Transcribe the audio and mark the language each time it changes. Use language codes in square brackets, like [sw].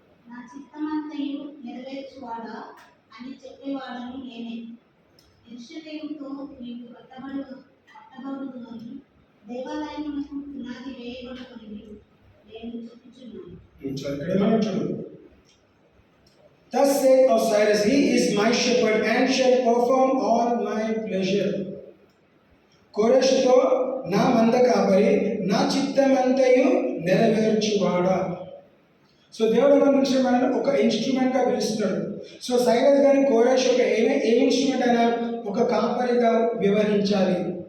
[te] నా చిత్తమంతయు నెరవేర్చువాడా అని చెప్పేవాడను నేనే. యెరూషలేముతో నీకు కట్టబడుదునని దేవాలయమునకు పునాది వేయబడునని నేను చెప్పుచున్నాను. [en] Thus saith of Cyrus, he is my shepherd and shall perform all my pleasure. [te] కోరెషుతో నా మంద కాపరి, నా చిత్తమంతయు నెరవేర్చువాడా. సో దేవుడు మనం పిలిచిన ఒక ఇన్స్ట్రుమెంట్గా పిలుస్తున్నాడు. సో సైరస్ కానీ కోరెష్ ఒక ఏం ఇన్స్ట్రుమెంట్ అయినా ఒక కాపరిగా వ్యవహరించాలి.